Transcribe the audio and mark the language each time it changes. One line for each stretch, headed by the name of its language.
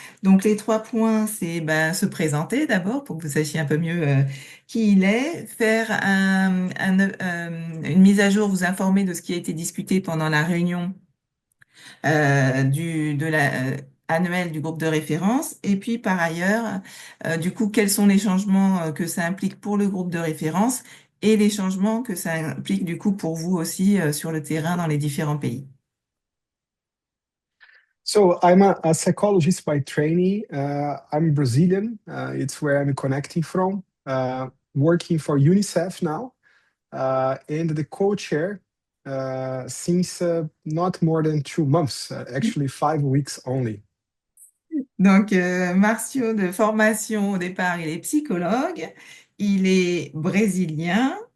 French: Donc, les 3 points, c'est ben, se présenter d'abord pour que vous sachiez un peu mieux qui il est, faire une mise à jour, vous informer de ce qui a été discuté pendant la réunion de la annuelle du groupe de référence, et puis par ailleurs, du coup, quels sont les changements que ça implique pour le groupe de référence et les changements que ça implique du coup pour vous aussi sur le terrain dans les différents pays.
English: So I'm a psychologist by training. I'm Brazilian. It's where I'm connecting from. Working for UNICEF now, and the co-chair since not more than 2 months, actually 5 weeks only.
French: Donc, Marcio, de formation au départ, il est psychologue, il est brésilien.